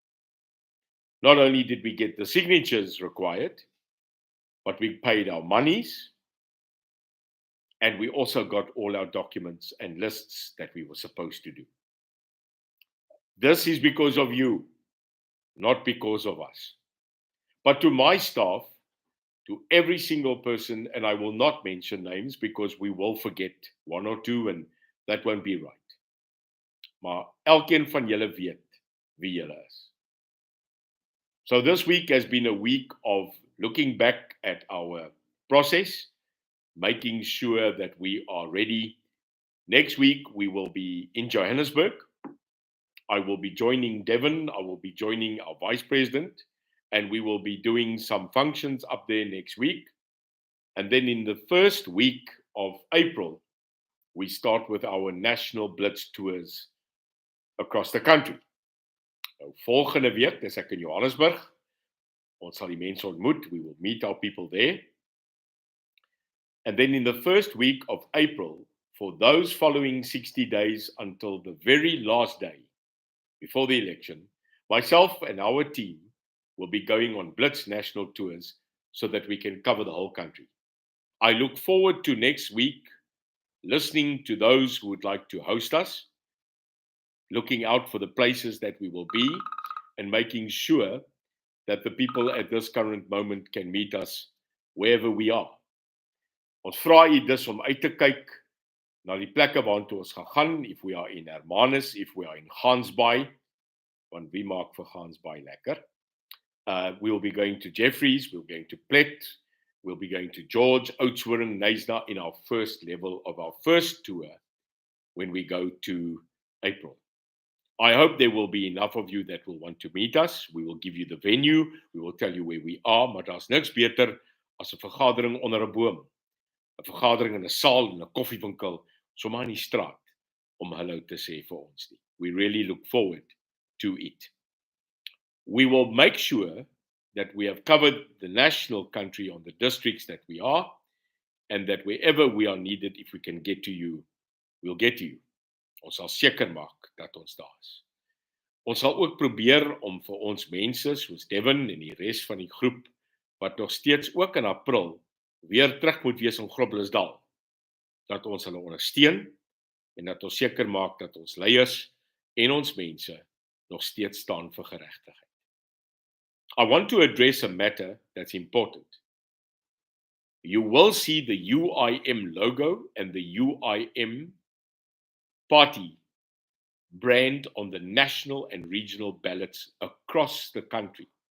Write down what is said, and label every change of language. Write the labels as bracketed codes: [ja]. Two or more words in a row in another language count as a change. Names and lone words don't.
[en] Not only did we get the signatures required, but we paid our monies, and we also got all our documents and lists that we were supposed to do. This is because of you, not because of us. But to my staff, to every single person, and I will not mention names because we will forget one or two and that won't be right. [af] Maar elkeen van julle weet wie julle is. [en] So this week has been a week of looking back at our process, making sure that we are ready. Next week, we will be in Johannesburg. I will be joining Devon. I will be joining our vice president, and we will be doing some functions up there next week. And then in the first week of April, we start with our national blitz tours across the country. [af] Nou, volgende week, dis ek in Johannesburg. Ons sal die mense ontmoet. [en] We will meet our people there. And then in the first week of April, for those following 60 days until the very last day before the election, myself and our team will be going on blitz national tours so that we can cover the whole country. I look forward to next week listening to those who would like to host us, looking out for the places that we will be, and making sure that the people at this current moment can meet us wherever we are. [af] Ons vra u dus om uit te kyk na die plekke waartoe ons gaan, [en] if we are in Hermanus, if we are in Gansbaai, [af] want wie maak vir Gansbaai lekker? [en] We'll be going to Jeffries, we'll be going to Plet, we'll be going to George, Oudtshoorn, Knysna in our first level of our first tour when we go to April. I hope there will be enough of you that will want to meet us. We will give you the venue, we will tell you where we are, [af] maar daar's niks beter as 'n vergadering onder 'n boom. 'n Vergadering in 'n saal in 'n koffiewinkel, sommer in die straat om hallo te sê vir ons nie. [en] We really look forward to it. We will make sure that we have covered the national country on the districts that we are, and that wherever we are needed, if we can get to you, we'll get to you. [af] Ons sal seker maak dat ons daar is. Ons sal ook probeer om vir ons mense soos Devin en die res van die groep wat nog steeds ook in April weer terug moet wees in Groblersdal, dat ons hulle ondersteun en dat ons seker maak dat ons leiers en ons mense nog steeds staan vir geregtigheid. [en] I want to address a matter that's important. You will see the UIM logo and the UIM party brand on the national and regional ballots across the country.